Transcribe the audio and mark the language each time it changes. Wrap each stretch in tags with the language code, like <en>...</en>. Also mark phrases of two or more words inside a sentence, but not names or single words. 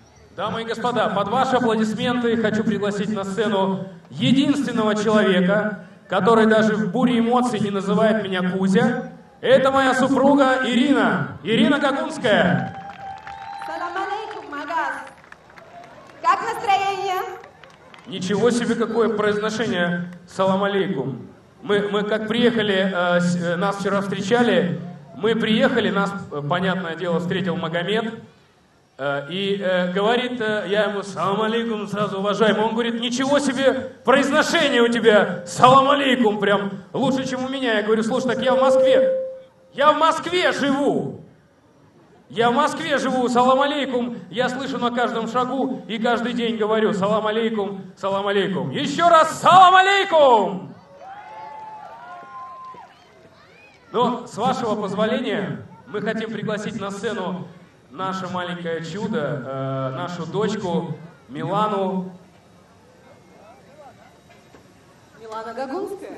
<ru>Дамы и господа, под ваши аплодисменты хочу пригласить на сцену единственного человека, который даже в буре эмоций не называет меня Кузя. Это моя супруга Ирина. Ирина Гагунская.</ru> <ar>سلام عليكم,</ar> <ru>Магаз. Как настроение? Ничего себе, какое произношение</ru> <ar>سلام عليكم.</ar> <ru>Мы как приехали, нас вчера встречали, мы приехали, нас, понятное дело, встретил Магомед. И говорит, я ему</ru> <ar>سلام عليكم,</ar> <ru>сразу уважаемый. Он говорит, ничего себе произношение у тебя,</ru> <ar>سلام عليكم,</ar> <ru>прям лучше, чем у меня. Я говорю, слушай, так я в Москве живу. Я в Москве живу,</ru> <ar>سلام عليكم.</ar> <ru>Я слышу на каждом шагу и каждый день говорю</ru> <ar>سلام عليكم, سلام عليكم.</ar> <ru>Еще раз</ru> <ar>سلام عليكم.</ar> <ru>Но с вашего позволения мы хотим пригласить на сцену наше маленькое чудо, нашу дочку Милану. Милана Гагунская.</ru>